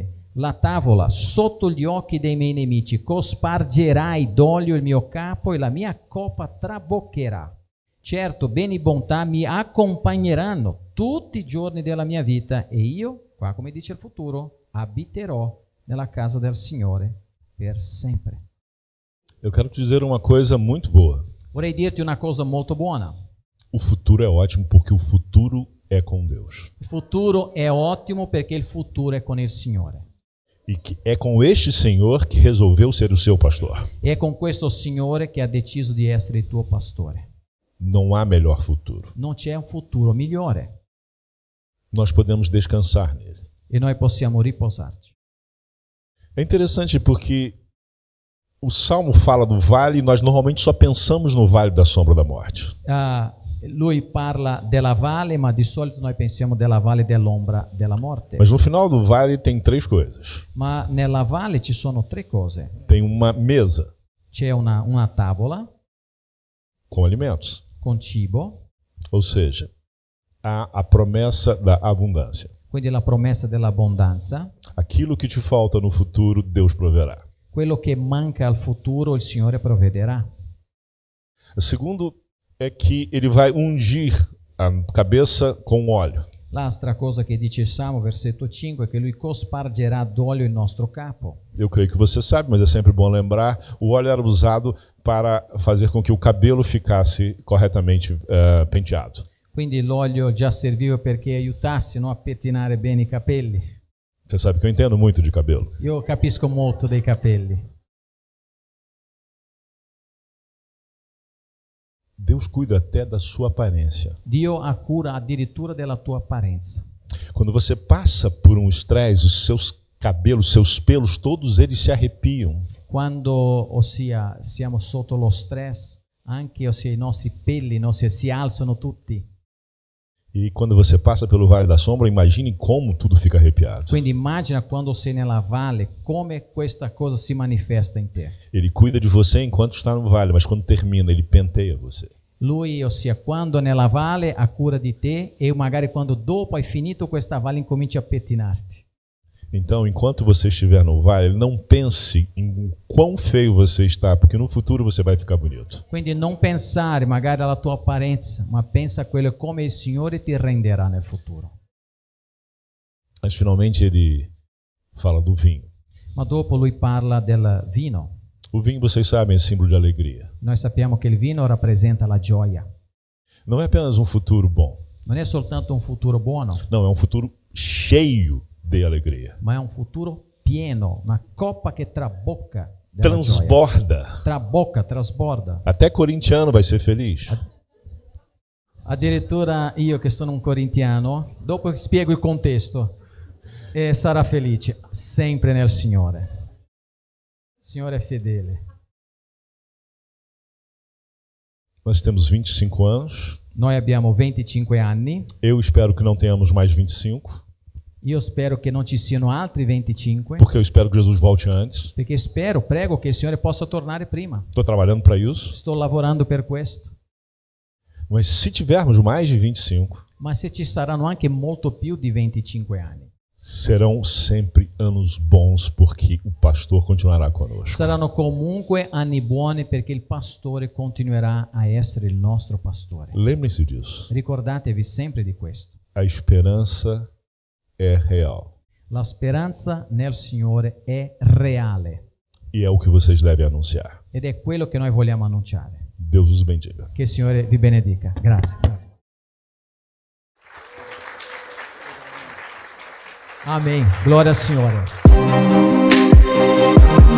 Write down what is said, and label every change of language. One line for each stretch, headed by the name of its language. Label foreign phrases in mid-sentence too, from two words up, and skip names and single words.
Italian: La tavola sotto gli occhi dei miei nemici, cospargerai d'olio il mio capo e la mia coppa traboccherà. Certo, bene e bontà mi accompagneranno tutti i giorni della mia vita e io, qua come dice il futuro, abiterò nella casa del Signore per sempre.
Portuguese: Eu quero te dizer uma coisa muito boa.
Italian: Vorrei dirti una cosa molto buona.
Portuguese: O futuro é ótimo porque o futuro é com Deus.
Italian: Il futuro è ottimo perché il futuro è con il Signore.
Portuguese: E que é com este Senhor que resolveu ser o seu pastor.
Italian: E è con questo Signore che ha deciso di essere il tuo pastore.
Portuguese: Não há melhor futuro.
Italian: Non c'è un futuro migliore
Portuguese: Nós podemos descansar nele.
Italian: e noi possiamo riposarci.
Portuguese: É interessante porque o Salmo fala do vale e nós normalmente só pensamos no vale da sombra da morte.
Italian: Lui parla della valle, ma di solito noi pensiamo della valle dell'ombra della morte.
Portuguese: Mas no final do vale tem três coisas.
Italian: Ma nella valle ci sono tre cose.
Portuguese: Tem uma mesa
Italian: C'è una tavola
Portuguese: com alimentos,
Italian: con cibo,
Portuguese: ou seja, há a promessa da abundância.
Italian: quindi la promessa dell'abbondanza.
Portuguese: Aquilo que te falta no futuro, Deus proverá.
Italian: Quello che manca al futuro il Signore provvederà.
Portuguese: O segundo é que ele vai ungir a cabeça com óleo.
Italian: L'altra cosa che dice il Salmo, versetto 5, è che Lui cospargerà d'olio il nostro capo.
Portuguese: Eu creio que você sabe, mas é sempre bom lembrar, o óleo era usado para fazer com que o cabelo ficasse corretamente penteado.
Italian: Quindi l'olio già serviva perché aiutasse, no, a pettinare bene i capelli.
Portuguese: Você sabe que eu entendo muito de cabelo.
Italian: Io capisco molto dei capelli.
Portuguese: Deus cuida até da sua aparência.
Italian: Dio ha cura addirittura della tua apparenza.
Portuguese: Quando você passa por um estresse, os seus cabelos, seus pelos, todos eles se arrepiam.
Italian: Quando, ossia, siamo sotto lo stress, anche ossia, i nostri pelli, no, si alzano tutti.
Portuguese: E quando você passa pelo Vale da Sombra, imagine como tudo fica arrepiado.
Italian: Quindi immagina quando sei nella valle come questa cosa si manifesta in te.
Portuguese: Ele cuida de você enquanto está no vale, mas quando termina, ele penteia você.
Italian: Lui, ossia, quando nella valle ha cura di te e magari quando dopo hai finito questa valle incominci a pettinarti.
Portuguese: Então, enquanto você estiver no vale, não pense em quão feio você está, porque no futuro você vai ficar bonito.
Italian: Quindi non pensare magari alla tua apparenza, ma pensa a quello come il Signore ti renderà nel futuro.
Portuguese: Mas finalmente ele fala do vinho.
Italian: Ma dopo lui parla del vino.
Portuguese: O vinho, vocês sabem, é símbolo de alegria.
Italian: Noi sappiamo che il vino rappresenta la gioia.
Portuguese: Não é apenas um futuro bom.
Italian: Non è soltanto un futuro buono,
Portuguese: Não, é um futuro cheio de alegria.
Italian: ma è un futuro pieno, una coppa che trabocca della
Portuguese: Transborda.
Italian: gioia. Trabocca, trasborda.
Portuguese: Até corintiano vai ser feliz.
Italian: Addirittura io che sono un corintiano, dopo spiego il contesto, sarà felice sempre nel Signore. Il Signore è fedele.
Portuguese: Nós temos 25 anos.
Italian: Noi abbiamo 25 anni.
Portuguese: Eu espero que não tenhamos mais 25.
Italian: Io spero che non ci siano altri 25.
Portuguese: Porque eu espero que Jesus volte antes.
Italian: Perché prego che il Signore possa tornare prima.
Portuguese: Estou trabalhando para isso.
Italian: Sto lavorando per questo.
Portuguese: Mas se tivermos mais de 25,
Italian: ma se ci saranno anche molto più di 25 anni,
Portuguese: serão sempre anos bons, porque o pastor continuará conosco.
Italian: saranno comunque anni buoni perché il pastore continuerà a essere il nostro pastore.
Portuguese: Lembrem-se disso.
Italian: Ricordatevi sempre di questo.
Portuguese: A esperança é real.
Italian: La speranza nel Signore è reale.
Portuguese: E é o que vocês devem anunciar.
Italian: Ed è quello che noi vogliamo annunciare.
Portuguese: Deus os bendiga.
Italian: Che il Signore vi benedica. Grazie. Grazie.
Portuguese: Amém. Glória ao Senhor.